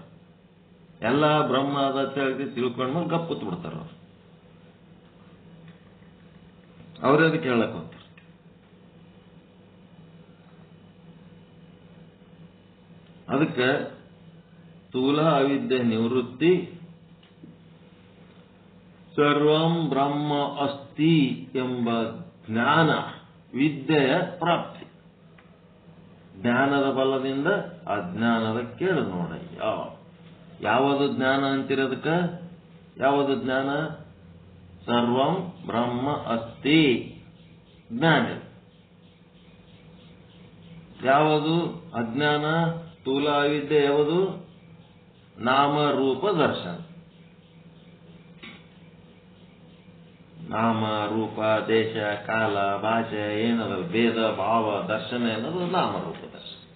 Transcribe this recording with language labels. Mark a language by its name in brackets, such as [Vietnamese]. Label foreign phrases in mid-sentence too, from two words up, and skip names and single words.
[Kannada] ಎಲ್ಲ ಬ್ರಹ್ಮ ಅದ ತಿಳ್ಕೊಂಡ್ಮೇಲೆ ಗಪ್ಪುತ್ ಬಿಡ್ತಾರ ಅವ್ರು. ಅವ್ರೇ ಅದಕ್ಕೆ ಹೇಳಕ್ ಹೋಗ್ತಾರೆ. ಅದಕ್ಕೆ ಸ್ಥೂಲ ಅವಿದ್ಯೆ ನಿವೃತ್ತಿ, [Sanskrit] ಸರ್ವಂ ಬ್ರಹ್ಮ ಅಸ್ತಿ [Kannada] ಎಂಬ ಜ್ಞಾನ ವಿದ್ಯೆಯ ಪ್ರಾಪ್ತಿ. ಜ್ಞಾನದ ಬಲದಿಂದ ಅಜ್ಞಾನದ ಕೇಳು ನೋಡಯ್ಯ. ಯಾವುದು ಜ್ಞಾನ ಅಂತಿರೋದಕ್ಕ? ಯಾವುದು ಜ್ಞಾನ? [Sanskrit] ಸರ್ವಂ ಬ್ರಹ್ಮ ಅಸ್ತಿ ಜ್ಞಾನ. [Kannada] ಯಾವುದು ಅಜ್ಞಾನ? ಸ್ಥೂಲ ಅವಿದ್ಯೆ. ಯಾವುದು? ನಾಮ ರೂಪ ದರ್ಶನ. ನಾಮ ರೂಪ ದೇಶ ಕಾಲ ಭಾಷೆ ಏನದ ಭೇದ ಭಾವ ದರ್ಶನ ಏನದು ನಾಮರೂಪ ದರ್ಶನ.